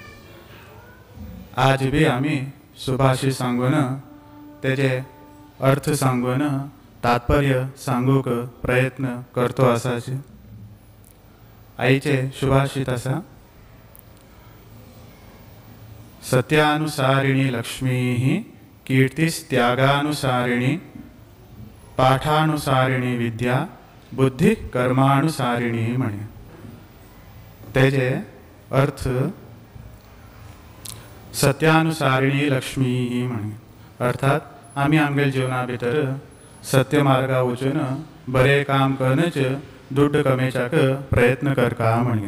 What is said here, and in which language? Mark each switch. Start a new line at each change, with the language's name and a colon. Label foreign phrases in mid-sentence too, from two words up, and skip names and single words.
Konkani: आज भी आम्ही शुभाशीष सांगून त्याचे अर्थ सांगून तात्पर्य सांगूक प्रयत्न करतो आसाचे। आईचे शुभाशीष आसा
Sanskrit: सत्यानुसारिणी लक्ष्मी कीर्तिस्त्यागानुसारिणी पाठानुसारिणी विद्या बुद्धि कर्मानुसारिणी
Konkani: म्हणे। तेजे अर्थ
Sanskrit: सत्यानुसारिणी लक्ष्मी
Konkani: म्हणे अर्थात आम्ही आमच्या जीवना भितर सत्य मार्गा वचून बरे काम करूनच दुड्ड कमेचाक प्रयत्न करका म्हणे।